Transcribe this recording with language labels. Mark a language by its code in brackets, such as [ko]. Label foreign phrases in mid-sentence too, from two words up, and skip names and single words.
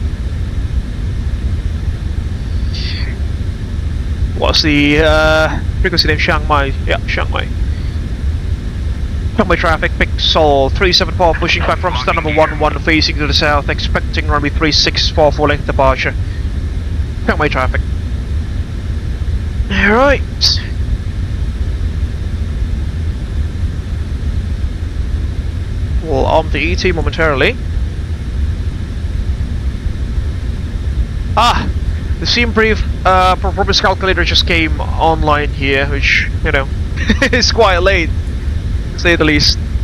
[en] What's the frequency name? Chiang Mai. Yeah, Chiang Mai. Chiang Mai traffic, Pixel 374 pushing back from stand number 11 facing to the south, expecting runway 364 for length departure. Chiang Mai traffic. Alright. We'll arm the ET momentarily. Ah! The scene brief performance calculator just came online here, which, you know, is quite late, to say the least.